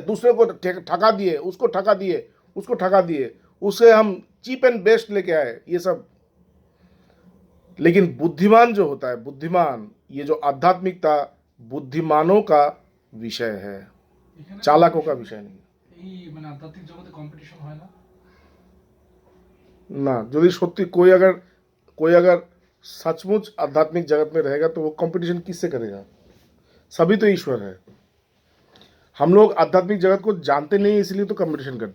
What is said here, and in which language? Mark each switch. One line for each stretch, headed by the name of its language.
Hindi: दूसरे को ठगा दिए, उसको ठगा दिए, उसको ठगा दिए, उसे हम
English: cheap and best
Hindi: लेके आए, ये सब। लेकिन बुद्धिमान जो होता है, बुद्धिमान, ये जो आध्यात्मिकता बुद्धिमानों का विषय है, चालाकों का विषय नहीं।
Bangla: মানে আধ্যাত্মিক জগতে কম্পিটিশন হয় না?
Hindi: ना, यदि सत्य कोई अगर सचमुच आध्यात्मिक जगत में रहेगा तो वो कंपटीशन किससे करेगा? सभी तो ईश्वर है। हम लोग आध्यात्मिक जगत को जानते नहीं, इसलिए तो कंपटीशन करते हैं।